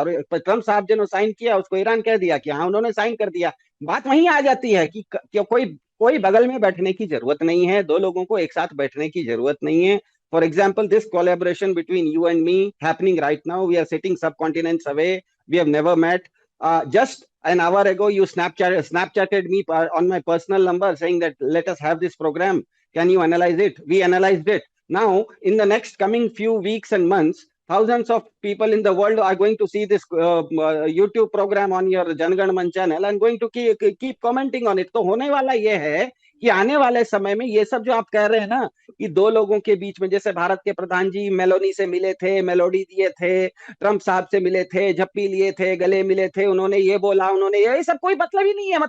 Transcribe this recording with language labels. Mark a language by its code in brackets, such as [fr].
[hi] और ट्रम्प साहब जिन्होंने साइन किया उसको ईरान कह दिया कि हाँ उन्होंने साइन कर दिया। बात वहीं आ जाती है कि कोई कोई बगल में बैठने की जरूरत नहीं है, दो लोगों को एक साथ बैठने की जरूरत नहीं है। [en] For example, this collaboration between you and me happening right now, we are sitting subcontinents away, we have never met. Just an hour ago, you Snapchatted me on my personal number saying that let us have this program. Can you analyze it? We analyzed it. Now, in the next coming few weeks and months, thousands of people in the world are going to see this YouTube program on your Jangan Man channel and going to keep commenting on it. [hi] तो होने वाला ये है कि आने वाले समय में ये सब जो आप कह रहे हैं ना कि दो लोगों के बीच में, जैसे भारत के प्रधान जी मेलोनी से मिले थे, मेलोडी दिए थे, ट्रम्प साहब से मिले थे, झप्पी लिए थे, गले मिले थे, उन्होंने ये बोला, उन्होंने ये सब कोई मतलब ही नहीं है।